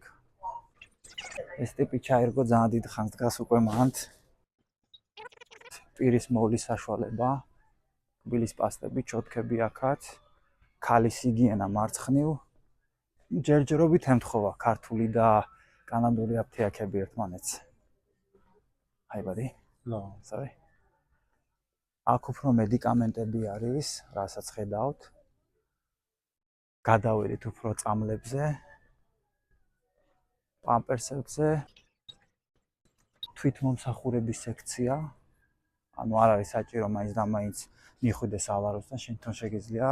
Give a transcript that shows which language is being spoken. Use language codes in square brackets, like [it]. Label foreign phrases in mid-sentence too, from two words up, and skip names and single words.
[ka] ეს ტიპი ჩაირგო ძალიან დიდ ხანს დგას უკვე მანდ. პირის მოვლის საშუალება, ტკბილის პასტები, ჩოთკები აქაც, ქალის ჰიგიენა მარცხნივ. ჯერჯერობით ემთხოვა ქართული და კანადური აფთიაქები ერთმანეთს. [en] Hi buddy. No. Sorry. [ka] აქ უფრო მედიკამენტები არის, რასაც ხედავთ. გადავედით უფრო წამლებზე, პამპერსებზე, თვითმომსახურების სექცია. ანუ არ არის საჭირო მაინც და მაინც მიხვიდეს ავაროსთან, შენ თვითონ შეგიძლია.